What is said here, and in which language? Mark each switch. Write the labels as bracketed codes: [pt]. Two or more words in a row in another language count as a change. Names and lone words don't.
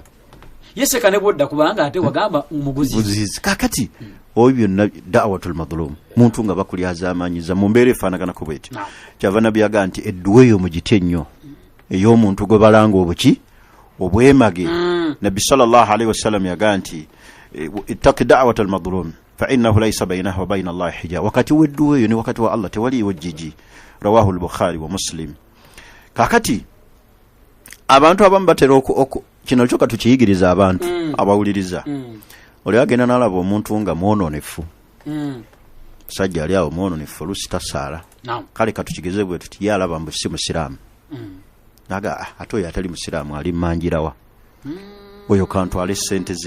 [lg] yeseka ne bodda kubanga ate wagamba umuguzizi kakati oyo byonna [ar] دعوة المظلوم [lg] muntu nga bakulyazaamaanyiza mu mbeera efaanaganako bweti kyava nabbi yagaa nti edduwa eyo mugitye nnyo ey'omuntu gwe balanga obuki obwemage. [ar] Nabbi صلى الله عليه وسلم [lg] yagaa nti [ar] اتق دعوة المظلوم فإنه ليس بينه وبين الله حجاب, [lg] wakati w'edduwa eyo ne wakati wa Allah tewaliiwo jjiji. [ar] رواه البخاري ومسلم. [lg] Kakati abantu abamu batera kino kyoka tukiyigiriza abantu abawuliriza. Oli agenda n'alaba omuntu nga mwononefu, musajja ali awo mwononefu oluusi tasaala, kale katukigeze bwe tuti ye alaba mbu si musiraamu, naga ate oyo atali musiraamu ali mmanjirawa, oyo kantwale ssente ze.